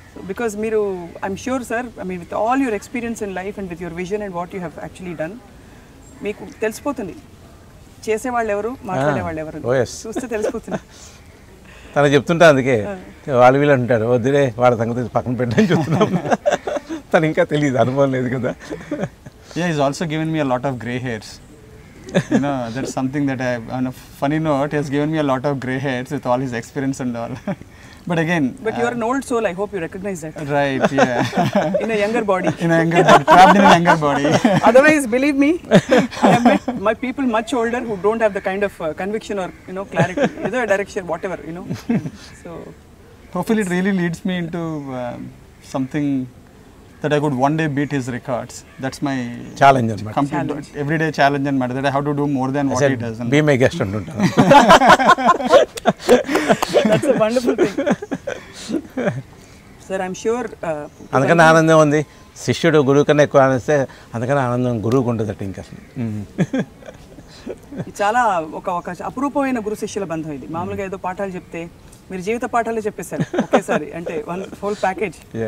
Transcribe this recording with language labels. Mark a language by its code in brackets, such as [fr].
[en] because మీరు, I'm sure sir, with all your experience in life and with your vision and what you have actually done, [te] మీకు తెలిసిపోతుంది చేసేవాళ్ళు ఎవరు, మాట్లాడేవాళ్ళు ఎవరు, చూస్తే తెలిసిపోతుంది. తను చెప్తుంటా, అందుకే వాళ్ళు వీళ్ళు అంటారు వద్దులే వాళ్ళ సంగతి పక్కన పెట్టని చెప్తున్నాం. తను ఇంకా తెలియదు, అనుభవం లేదు కదా. [en] Yeah, he's also given me a lot of grey hairs. You know, that's something that on a funny note, he has given me a lot of grey hairs with all his experience and all. But again, But you are an old soul. I hope you recognize that. right, yeah. In a younger body. In a younger body, trapped in a younger body. Otherwise, believe me, I have met my people much older who don't have the kind of conviction or clarity, either direction, whatever. So Hopefully, it really leads me into something that I could one day beat his records. That's my [te] challenge అనమాట. [en] complete everyday challenge and matter, that I have to do more than what he does. Be my guest అంటుంటాను. that's a wonderful thing. Sir, I'm sure. [te] అందుకని ఆనందం ఉంది. శిష్యుడు గురువు కన్నా ఎక్కువ ఆనందిస్తే అందుకని ఆనందం గురువుకు ఉంటుందట ఇంకా అసలు. ఇది చాలా ఒక అపురూపమైన గురు శిష్యుల బంధం ఇది. మామూలుగా ఏదో పాఠాలు చెప్తే మీరు జీవిత పాఠాలే చెప్పేశారు ఒకేసారి, అంటే [en] One whole package.